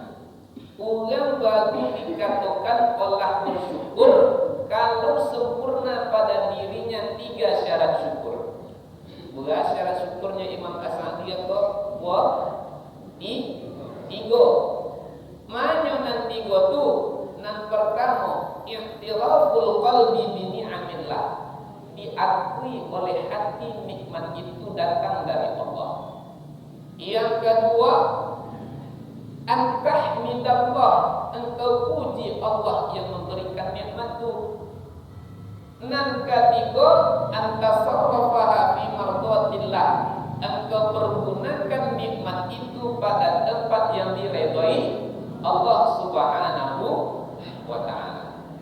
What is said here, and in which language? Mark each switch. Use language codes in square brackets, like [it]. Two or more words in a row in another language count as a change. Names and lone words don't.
[id] Orang baru dikatakan olah bersyukur kalau sempurna pada dirinya 3 syarat syukur. Berapa syarat syukurnya Imam As-Sa'di atau tiga. [min] Mana nan tiga tu? Nan pertama, [ar] i'tiraful qalbi bi ni'amillah. [id] Diakui oleh hati nikmat itu datang dari Allah. Yang kedua, antahmidallah, engkau puji Allah yang memberikan nikmat itu. Nan ketiga, [ar] antasarrafaha fi mardatillah, [id] engkau pergunakan nikmat itu pada tempat yang diredai Allah [ar] Subhanahu wa ta'ala.